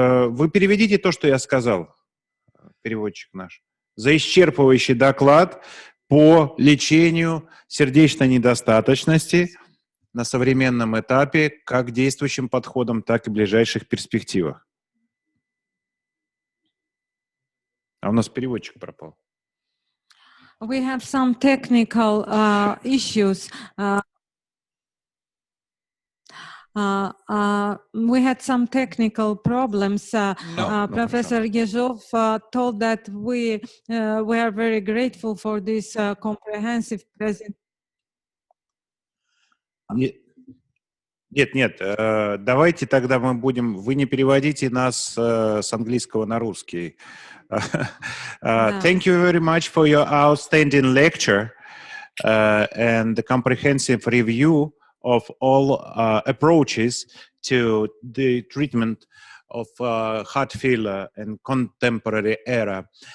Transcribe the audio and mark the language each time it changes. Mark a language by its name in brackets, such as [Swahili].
[Russian] Вы переведите то, что я сказал, переводчик наш, за исчерпывающий доклад по лечению сердечной недостаточности на современном этапе, как действующим подходом, так и в ближайших перспективах. А у нас переводчик пропал. [English] We have some technical issues. We had some technical problems. Professor Ежов told that we are very grateful for this comprehensive presentation. [Russian] Нет, давайте тогда мы будем... Вы не переводите нас с английского на русский. [English] Thank you very much for your outstanding lecture and the comprehensive review of all approaches to the treatment of heart failure in contemporary era.